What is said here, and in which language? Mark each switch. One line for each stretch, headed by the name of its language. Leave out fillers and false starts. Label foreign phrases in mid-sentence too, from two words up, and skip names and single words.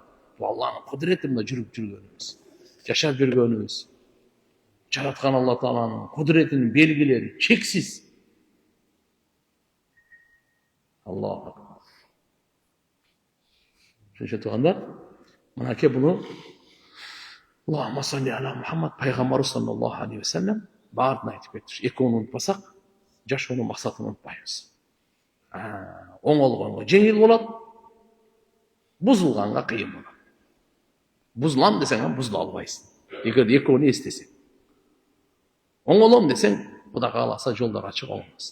Kyrgyz: Алланын кудретинде жүрүп жүргөнүбүз, жашап жүргөнүбүз. Жараткан Алла Тааланын кудретинин белгилери чексиз. Аллах. Шуша туганда, мынакей буну
Arabic: اللهم صل على محمد
Kyrgyz: пайгамбарыбыз
Arabic: صلى الله عليه وسلم
Kyrgyz: баарын айтып кетти. Экөөнү унутпасак, жашоонун максатын унутпайбыз. Оңолгонго жеңил болот, бузулганга кыйын болот. Бузулам десең, бузула албайсың. Эгерде экөөнү эстесең. Оңолом десең, Кудай кааласа жолдор ачык оңолосуң.